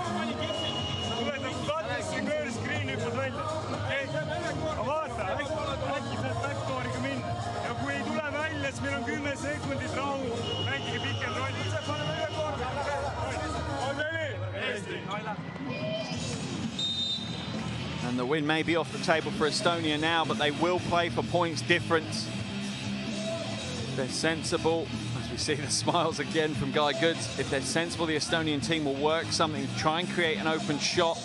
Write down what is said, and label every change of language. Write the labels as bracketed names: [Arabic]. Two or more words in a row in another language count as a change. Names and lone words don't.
[Estonian] Sa tuled nagu kattesse, kööri screen hüppad välja. Aga vaata, äkki saad backdooriga minna. Ja kui ei tule välja, siis meil on 10 sekundit rahu. Mängige pikem rolli. Ise paneme üle korvi. On neli. Eesti. [English] And the win may be off the table for Estonia now, but they will play for points difference. They're sensible. As we see the smiles again from Guy Goods. If they're sensible, the Estonian team will work something, try and create an open shot.